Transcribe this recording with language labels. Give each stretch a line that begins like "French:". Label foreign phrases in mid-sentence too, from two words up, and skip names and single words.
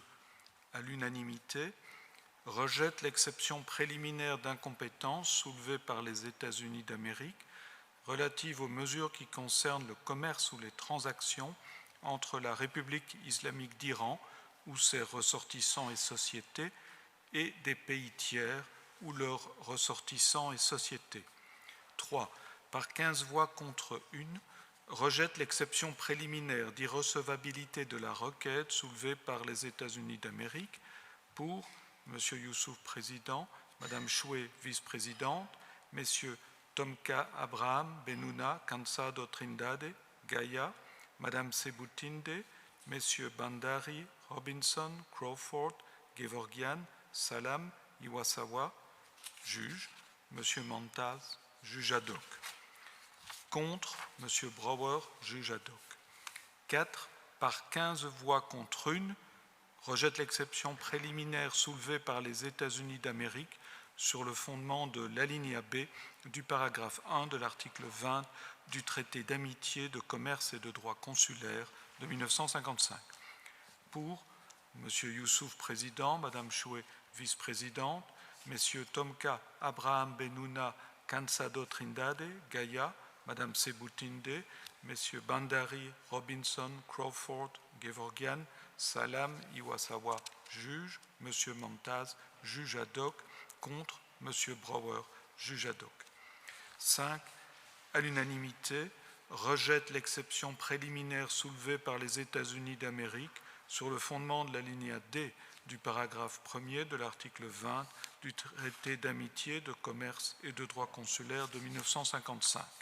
French: À l'unanimité, rejette l'exception préliminaire d'incompétence soulevée par les États-Unis d'Amérique relative aux mesures qui concernent le commerce ou les transactions entre la République islamique d'Iran ou ses ressortissants et sociétés et des pays tiers ou leurs ressortissants et sociétés. 3. Par 15 voix contre 1, rejette l'exception préliminaire d'irrecevabilité de la requête soulevée par les États-Unis d'Amérique pour M. Yusuf, président, Mme Shue, vice-présidente, M. Tomka Abraham Benuna Cansado Trindade, Gaia, Mme Sebutinde, M. Bandari, Robinson, Crawford, Gevorgian, Salam, Iwasawa, juge, M. Montaz, juge ad hoc. Contre, M. Brower, juge ad hoc. 4. Par 15 voix contre 1, rejette l'exception préliminaire soulevée par les États-Unis d'Amérique sur le fondement de l'alinéa B du paragraphe 1 de l'article 20 du traité d'amitié, de commerce et de droit consulaire de 1955. Pour M. Yusuf, président, Mme Shue, vice-présidente, M. Tomka Abraham Benuna Cansado Trindade, Gaia, Mme Sebutinde, M. Bandari, Robinson, Crawford, Gevorgian, Salam, Iwasawa, juge, M. Montaz, juge ad hoc, contre M. Brower, juge ad hoc. 5. À l'unanimité, rejette l'exception préliminaire soulevée par les États-Unis d'Amérique sur le fondement de l'alinéa D du paragraphe 1er de l'article 20 du traité d'amitié, de commerce et de droit consulaire de 1955.